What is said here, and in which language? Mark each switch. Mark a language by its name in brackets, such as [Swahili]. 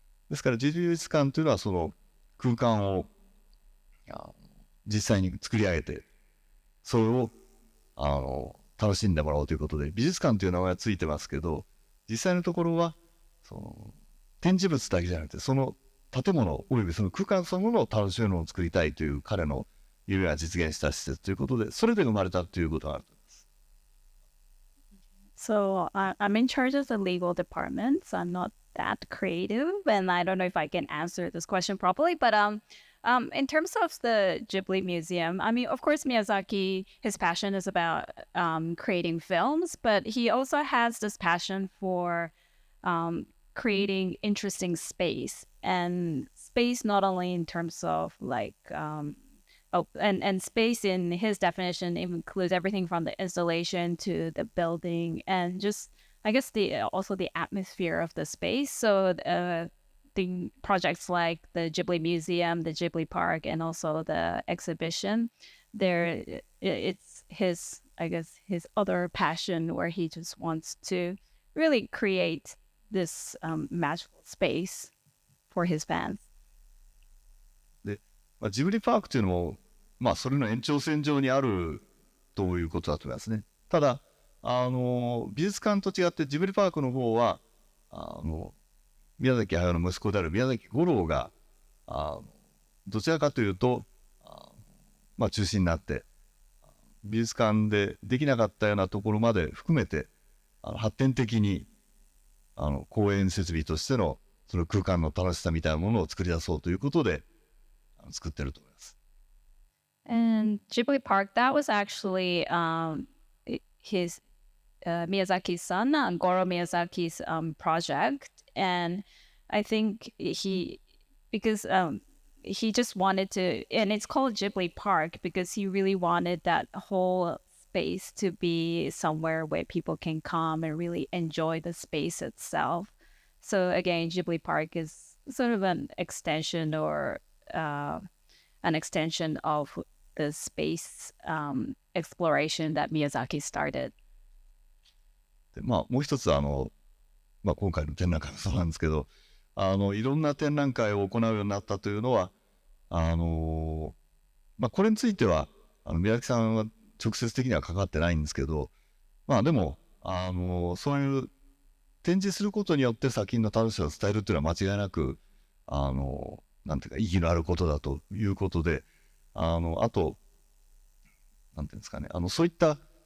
[Japanese] ですからジブリ美術館というのはその空間を実際に作り上げて、それを楽しんでもらおうということで美術館という名前がついてますけど、実際のところはその展示物だけじゃなくて、その建物およびその空間そのものを楽しむのを作りたいという彼の夢が実現した施設ということで、それで生まれたということがあると思います。 [English] So I'm in charge of the legal department. So I'm not that creative, and I don't know if I can answer this question properly. But in terms of the Ghibli Museum, I mean, of course, Miyazaki, his passion is about creating films, but he also has this passion for creating interesting space, and space not only in terms of like and space in his definition includes everything from the installation to the building and just I guess also the atmosphere of the space. So the projects like the Ghibli Museum, the Ghibli Park, and also the exhibition, it's his, I guess, his other passion where he just wants to really create this magical space for his fans. [Japanese] で、ジブリパークというのも、それの延長線上にあるということだと思いますね。ただ、美術館と違ってジブリパークの方は、宮崎駿の息子である宮崎吾郎が、どちらかというと、中心になって、美術館でできなかったようなところまで含めて、発展的に、公園設備としての、その空間の楽しさみたいなものを作り出そうということで、作ってると思います。 [English] And Ghibli Park, that was actually his Miyazaki's son, Goro Miyazaki's project. And I think because he just wanted to, and it's called Ghibli Park because he really wanted that whole space to be somewhere where people can come and really enjoy the space itself. So again, Ghibli Park is sort of an extension or an extension of the space exploration that Miyazaki started. [Japanese] でもう一つ今回の展覧会もそうなんですけど、いろんな展覧会を行うようになったというのは、これについては宮崎さんは直接的には関わってないんですけど、でもそういう展示することによって作品の楽しさを伝えるというのは間違いなくなんていうか意義のあることだということで、あとなんていうんですかね、そういった